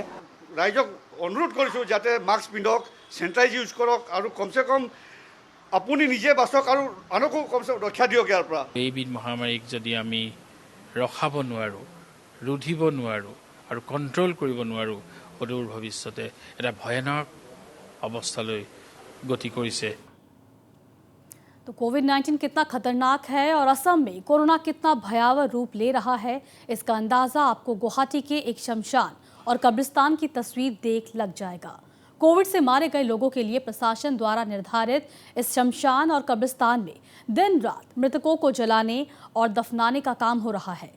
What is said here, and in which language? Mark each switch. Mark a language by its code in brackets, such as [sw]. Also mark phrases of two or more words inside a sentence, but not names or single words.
[as] ৰাইজক অনুৰোধ কৰিছোঁ যাতে মাস্ক পিন্ধক, [en] sanitize use [as] কৰক আৰু কমচে কম আপুনি নিজে বাচক আৰু আনকো কমচে কম ৰক্ষা দিয়ক ইয়াৰ পৰা। এইবিধ মহামাৰীক যদি আমি ৰখাব নোৱাৰোঁ, ৰুধিব নোৱাৰোঁ আৰু কণ্ট্ৰল কৰিব নোৱাৰোঁ, অদূৰ ভৱিষ্যতে এটা ভয়ানক অৱস্থালৈ গতি কৰিছে। [hi] तो कोविड-19 कितना खतरनाक है और असम में कोरोना कितना भयावह रूप ले रहा है, इसका अंदाजा आपको गुवाहाटी के एक शमशान और कब्रिस्तान की तस्वीर देख लग जाएगा। कोविड से मारे गए लोगों के लिए प्रशासन द्वारा निर्धारित इस शमशान और कब्रिस्तान में दिन रात मृतकों को जलाने और दफनाने का काम हो रहा है।